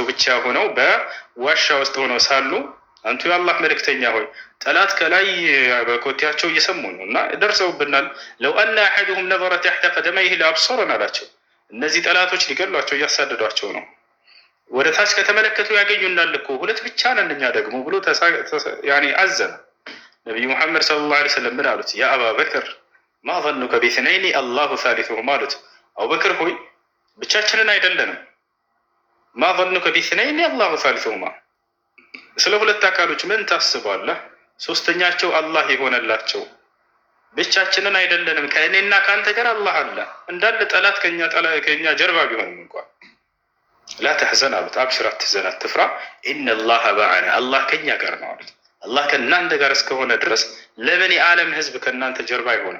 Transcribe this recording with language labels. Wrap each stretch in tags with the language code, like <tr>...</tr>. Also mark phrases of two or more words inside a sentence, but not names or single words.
<am>ብቻ ሆነው በዋሻ ውስጥ ሆነው ሳሉ አንቱ የአላህ መልእክተኛ ሆይ ጠላት ከላይ በኮቴያቸው እየሰሙ ነው እና ደርሰውብናል።</am> <ar>لو أن أحدهم نظر تحت قدميه لأبصرنا</ar> <am>አላቸው። እነዚህ ጠላቶች ሊገሏቸው እያሳደዷቸው ነው። ወደ ታች ከተመለከቱ ያገኙናል እኮ ሁለት ብቻ ነን እኛ ደግሞ ብሎ ያኔ አዘነ። ነብዩ መሐመድ</am> <ar>صلى الله عليه وسلم</ar> <am>ምን አሉት?</am> <ar>يا أبا بكر ما ظنك باثنين الله ثالثهما</ar> <am>አሉት። አቡበክር ሆይ ብቻችንን አይደለንም።</am> <ar>ما ظنك باثنين الله ثالثهما</ar> <am>ስለ ሁለት አካሎች ምን ታስባለህ? ሶስተኛቸው አላህ የሆነላቸው ብቻችንን አይደለንም። ከእኔና ከአንተ ጋር አላህ አለ። እንዳለ ጠላት ከኛ ጀርባ ቢሆንም እንኳን</am> <ar>لا تحزن</ar> <am>አሉት። አብሽር፣ አትዘን፣ አትፍራ።</am> <ar>إن الله معنا፣</ar> <am>አላህ ከኛ ጋር ነው አሉት። አላህ ከእናንተ ጋር እስከሆነ ድረስ ለምን የዓለም ህዝብ ከእናንተ ጀርባ አይሆንም?</am>